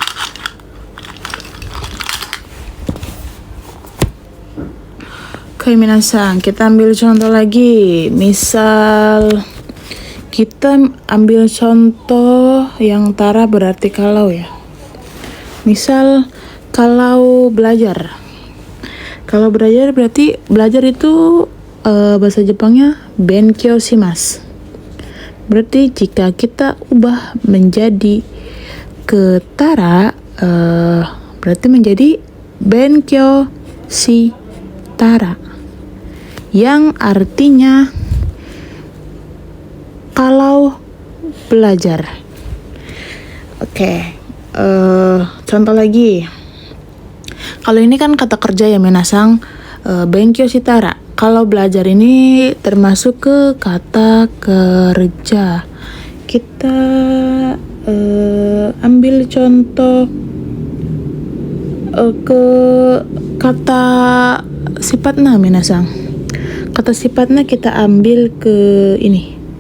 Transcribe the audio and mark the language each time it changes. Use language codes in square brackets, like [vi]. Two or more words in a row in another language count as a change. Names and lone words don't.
[id] Oke minasan, kita ambil contoh lagi. Misal kita ambil contoh yang tara berarti kalau ya. Misal kalau belajar. Kalau belajar berarti belajar itu bahasa Jepangnya [ja] 勉強します. [id] Berarti jika kita ubah menjadi ke tara, berarti menjadi [ja] 勉強したら, [id] yang artinya kalau belajar. Oke, contoh lagi. Kalau ini kan kata kerja ya minasan, [ja] 勉強したら. [id] Kalau belajar ini termasuk ke kata kerja. Kita ambil contoh ke kata sifatnya minasang. Kata sifatnya kita ambil ke ini.